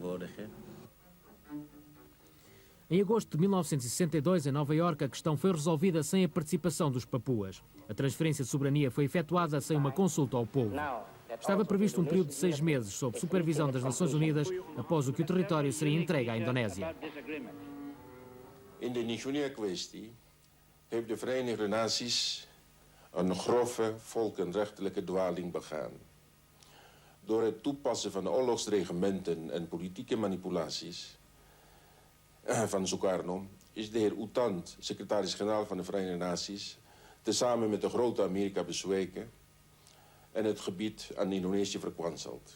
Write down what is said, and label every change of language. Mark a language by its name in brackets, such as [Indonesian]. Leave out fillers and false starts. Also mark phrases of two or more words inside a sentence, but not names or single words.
[Portuguese] Em agosto de 1962, em Nova Iorque, a questão foi resolvida sem a participação dos papuas. A transferência de soberania foi efetuada sem uma consulta ao povo. Estava previsto um período de 6 meses, sob supervisão das Nações Unidas, após o que o território seria entregue à Indonésia. [Dutch] In de Nigeria-kwestie heeft de Verenigde Naties een grove volkenrechtelijke dwaling begaan. Door het toepassen van oorlogsreglementen en politieke manipulaties van Sukarno is de heer U Thant, secretaris-generaal van de Verenigde Naties, tezamen met de grote Amerika bezweken en het gebied aan Indonesië verkwanseld.